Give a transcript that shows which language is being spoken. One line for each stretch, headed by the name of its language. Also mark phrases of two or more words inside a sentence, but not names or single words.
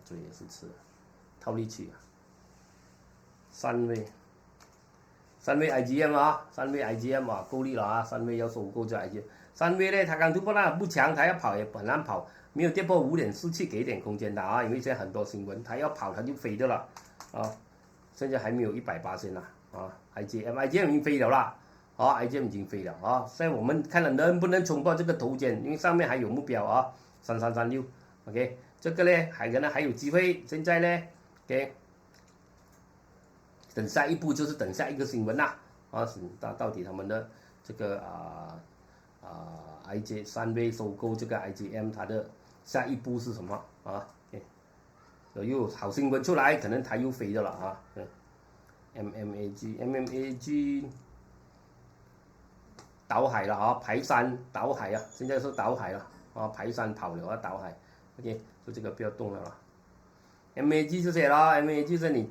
Chinese: 这也是吃了，套利期3位 3月 IGM 啊，3月 IGM 啊，夠力了啊，3月要收購這 IGM。3月呢，它剛突破那不強，它要跑也很難跑，沒有跌破5.47，給一點空間的啊，因為現在很多新聞，它要跑它就飛的了啊，現在還沒有180啦啊 ，IGM 已經飛了啦，啊 IGM 已經飛了啊，現在我們看了能不能衝破這個頭肩，因為上面還有目標啊，3336，OK， 這個呢可能還有機會，現在呢 ，OK。等下一步就是等下一個新聞啦，到底他們的這個3月收購這個 IGM，它的下一步是什麼啊？又有好新聞出來，可能它又飛的了啊。MMAG 倒海了啊，排山倒海啊，現在是倒海了啊，排山跑了啊，倒海 ，OK， 就這個不要動了啦。MAG 這些啦 ，MAG 就是你。